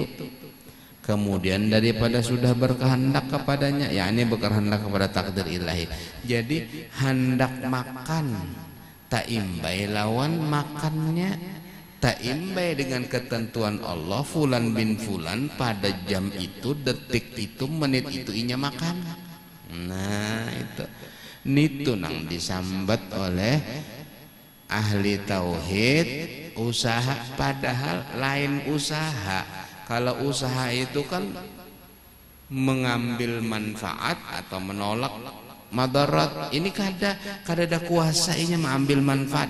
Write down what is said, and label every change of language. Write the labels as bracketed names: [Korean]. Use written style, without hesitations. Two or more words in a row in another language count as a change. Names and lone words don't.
[Indonesian] Kemudian daripada sudah berkehendak kepadanya, yakni berkehendak kepada takdir ilahi, jadi hendak makan, taimbai lawan makannya, taimbai dengan ketentuan Allah, [Arabic] فلان بن فلان [Indonesian] pada jam itu, detik itu, menit itu inya makan. [Banjar] Nah itu nang disambat oleh ahli tauhid usaha, padahal lain usaha. [Indonesian] Kalau usaha itu kan mengambil manfaat atau menolak madarat, ini kada ada kuasa inya mengambil manfaat.